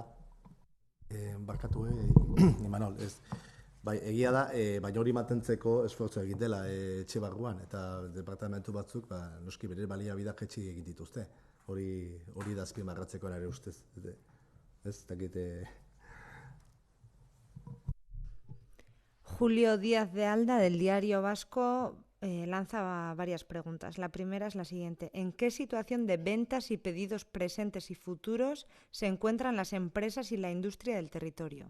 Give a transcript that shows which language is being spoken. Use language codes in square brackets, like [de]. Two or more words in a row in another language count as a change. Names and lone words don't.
[eu] Barkatu, Imanol, ez. Bai, egia da, baina hori mantentzeko esfortzu egin dela etxe barruan, eta departamentu batzuk, noski bere baliabideak etxi egin dituzte. Hori da azpimarratzeko ere ustez. Ez, dakite... [es] Julio Díaz de Alda, del Diario Vasco, lanza varias preguntas. La primera es la siguiente. ¿En qué situación de ventas y pedidos presentes y futuros se encuentran las empresas y la industria del territorio?